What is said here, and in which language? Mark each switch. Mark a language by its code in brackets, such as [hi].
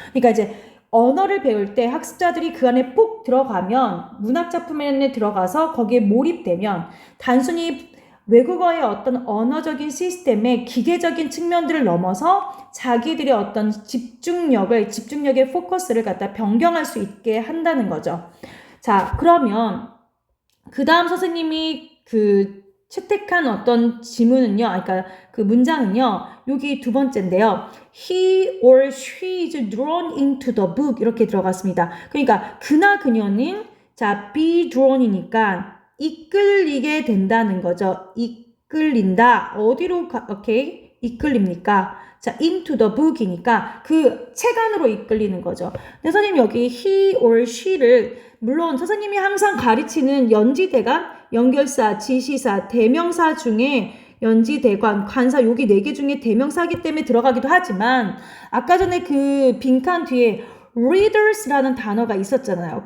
[ko] 그러니까 이제 언어를 배울 때 학습자들이 그 안에 푹 들어가면 문학작품에 들어가서 거기에 몰입되면 단순히 외국어의 어떤 언어적인 시스템의 기계적인 측면들을 넘어서 자기들의 어떤 집중력의 포커스를 갖다 변경할 수 있게 한다는 거죠. 자, 그러면 그 다음 선생님이 채택한 어떤 지문은요, 그러니까 그 문장은요, 여기 두 번째인데요. [en] He or she is drawn into the book [ko] 이렇게 들어갔습니다. 그러니까 그나 그녀는 자 be drawn이니까 이끌리게 된다는 거죠. 이끌린다. 어디로 오케이? 이끌립니까? 자, [en] into the book [ko] 이니까 그 책 안으로 이끌리는 거죠. 근데 선생님 여기 [en] he or she [ko] 를 물론 선생님이 항상 가르치는 연지대간, 연결사, 지시사, 대명사 중에 연지대관, 관사 여기 4개 중에 대명사기 때문에 들어가기도 하지만 아까 전에 그 빈칸 뒤에 readers라는 단어가 있었잖아요.